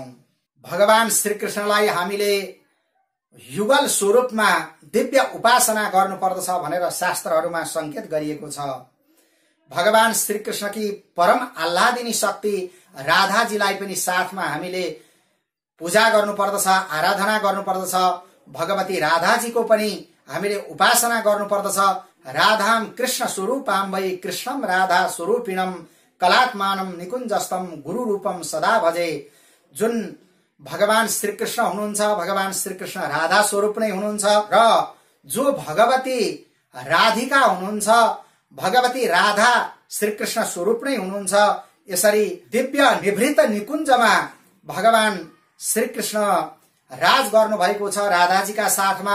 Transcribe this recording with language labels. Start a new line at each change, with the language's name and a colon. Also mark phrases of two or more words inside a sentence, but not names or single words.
Nepali: भगवान श्रीकृष्णलाई हामीले युगल स्वरूपमा दिव्य उपासना गर्नुपर्दछ भनेर शास्त्रहरूमा संकेत गरिएको छ। भगवान श्रीकृष्णकी परम आह्लादिनी शक्ति राधाजीलाई पनि साथमा हामीले पूजा गर्नुपर्दछ, आराधना गर्नुपर्दछ। भगवती राधाजीको पनि हामीले उपासना गर्नुपर्दछ।
Sanskrit: राधाम कृष्ण स्वरूपाम वै कृष्णम राधा स्वरूपिणम कलात्मानम निकुञ्जस्तम गुरु रूपम सदा भजे।
Nepali: जुन भगवान श्रीकृष्ण हुनुहुन्छ, भगवान श्रीकृष्ण राधा स्वरूप नै हुनुहुन्छ र जो भगवती राधिका हुनुहुन्छ, भगवती राधा श्रीकृष्ण स्वरूप नै हुनुहुन्छ। यसरी दिव्य निभृत निकुञ्जमा भगवान श्रीकृष्ण राज गर्नु भएको छ राधाजीका साथमा।